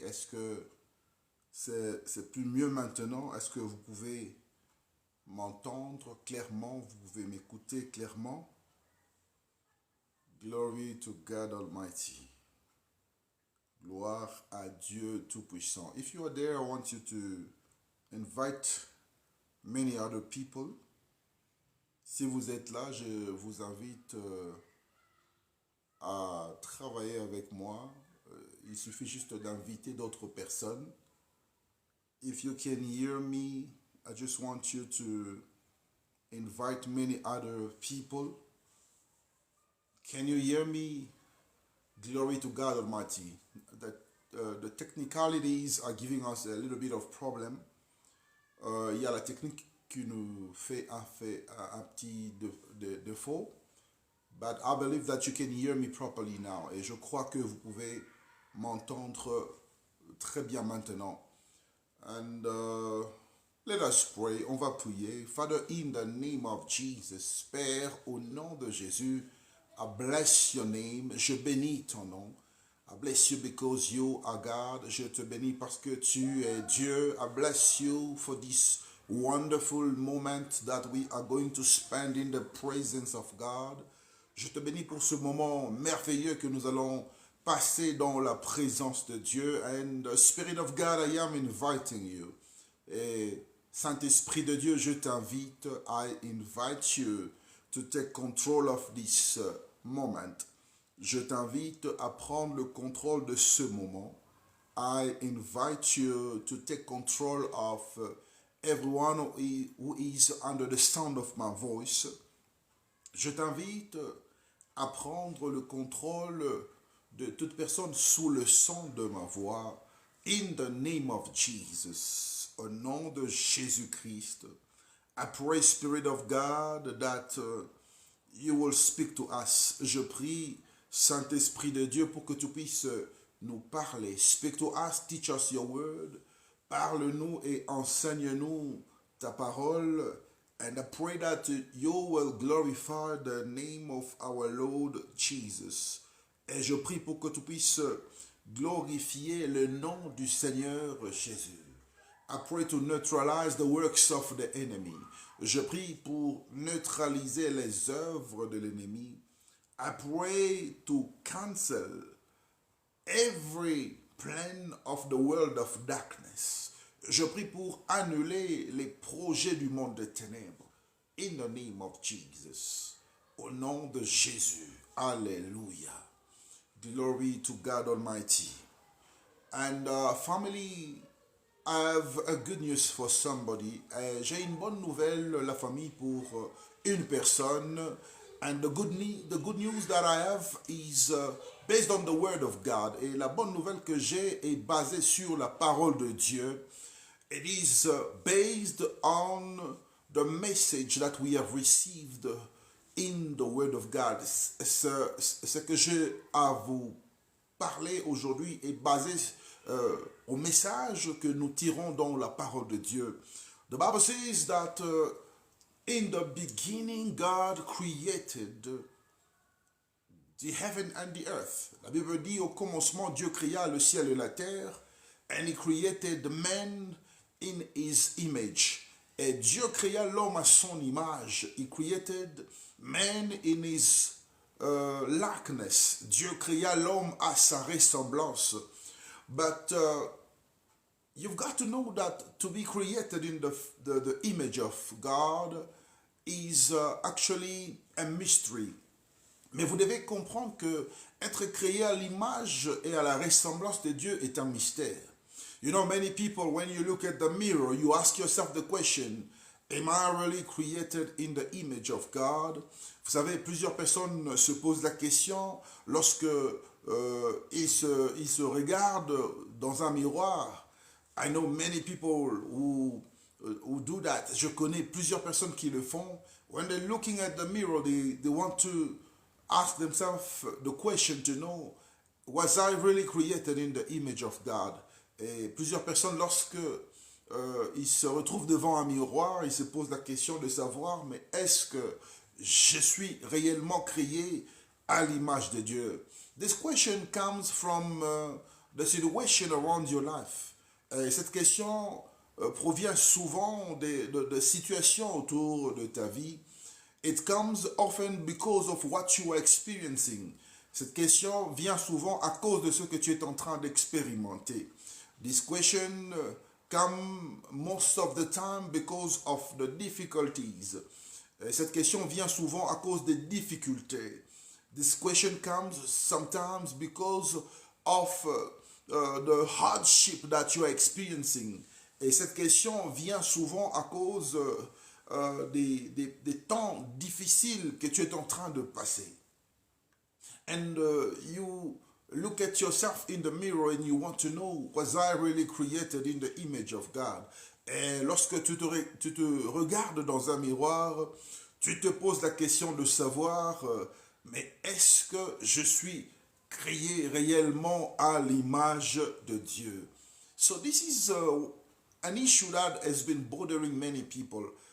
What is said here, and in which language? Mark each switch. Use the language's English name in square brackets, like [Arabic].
[French] Est-ce que c'est plus mieux maintenant? Est-ce que vous pouvez m'entendre clairement? Vous pouvez m'écouter clairement? [English] Glory to God Almighty. [French] Gloire à Dieu Tout-Puissant. [English] If you are there, I want you to invite many other people. [French] Si vous êtes là, je vous invite à travailler avec moi. Il suffit juste d'inviter d'autres personnes. [English] If you can hear me, I just want you to invite many other people. Can you hear me? Glory to God Almighty. The technicalities are giving us a little bit of problem. [French] Il y a la technique qui nous fait un petit défaut. [English] But I believe that you can hear me properly now. [French] Et je crois que vous pouvez m'entendre très bien maintenant. [English] And let us pray. [French] On va prier. [English] Father, in the name of Jesus, [French] Père, au nom de Jésus, [English] I bless your name. [French] Je bénis ton nom. [English] I bless you because you are God. [French] Je te bénis parce que tu es Dieu. [English] I bless you for this wonderful moment that we are going to spend in the presence of God. [French] Je te bénis pour ce moment merveilleux que nous allons passer dans la présence de Dieu. [English] And the Spirit of God, I am inviting you. [French] Et Saint-Esprit de Dieu, je t'invite. [English] I invite you to take control of this moment. [French] Je t'invite à prendre le contrôle de ce moment. [English] I invite you to take control of everyone who is under the sound of my voice. [French] Je t'invite à prendre le contrôle de toute personne sous le son de ma voix. [English] In the name of Jesus, [French] au nom de Jésus-Christ, [English] I pray, Spirit of God, that you will speak to us. [French] Je prie, Saint-Esprit de Dieu, pour que tu puisses nous parler. [English] Speak to us, teach us your word. [French] Parle-nous et enseigne-nous ta parole. [English] And I pray that you will glorify the name of our Lord Jesus. [French] Et je prie pour que tu puisses glorifier le nom du Seigneur Jésus. [English] I pray to neutralize the works of the enemy. [French] Je prie pour neutraliser les œuvres de l'ennemi. [English] I pray to cancel every plan of the world of darkness. [French] Je prie pour annuler les projets du monde des ténèbres. [English] In the name of Jesus. [French] Au nom de Jésus. Alléluia. [English] Glory to God Almighty. And family, I have a good news for somebody. [French] J'ai une bonne nouvelle, la famille, pour une personne. [English] And the good news that I have is based on the word of God. [French] Et la bonne nouvelle que j'ai est basée sur la parole de Dieu. [English] It is based on the message that we have received in the word of God. [French] Ce que j'ai à vous parler aujourd'hui est basé au message que nous tirons dans la parole de Dieu. [English] The Bible says that in the beginning God created the heaven and the earth. [French] La Bible dit au commencement Dieu créa le ciel et la terre, [English] and he created man in his image. [French] Et Dieu créa l'homme à son image. [English] He created man in his likeness. [French] Dieu créa l'homme à sa ressemblance. [English] But you've got to know that to be created in the image of God is actually a mystery. [French] Mais vous devez comprendre que être créé à l'image et à la ressemblance de Dieu est un mystère. [English] You know, many people, when you look at the mirror, you ask yourself the question, am I really created in the image of God? [French] Vous savez, plusieurs personnes se posent la question lorsque ils se regardent dans un miroir. [English] I know many people who do that. [French] Je connais plusieurs personnes qui le font. [English] When they're looking at the mirror, they want to ask themselves the question to know, was I really created in the image of God? [French] Et plusieurs personnes, lorsque ils se retrouvent devant un miroir, ils se posent la question de savoir, mais est-ce que je suis réellement créé à l'image de Dieu? [English] This question comes from the situation around your life. [French] Cette question provient souvent de situations autour de ta vie. [English] It comes often because of what you are experiencing. [French] Cette question vient souvent à cause de ce que tu es en train d'expérimenter. [English] This question come most of the time because of the difficulties. [French] Cette question vient souvent à cause des difficultés. [English] This question comes sometimes because of the hardship that you are experiencing. [French] Et cette question vient souvent à cause des temps difficiles que tu es en train de passer. [English] And you look at yourself in the mirror and you want to know, was I really created in the image of God? [French] Et lorsque tu te regardes dans un miroir, tu te poses la question de savoir, mais est-ce que je suis créé réellement à l'image de Dieu? [English] So this is an issue that has been bothering many people.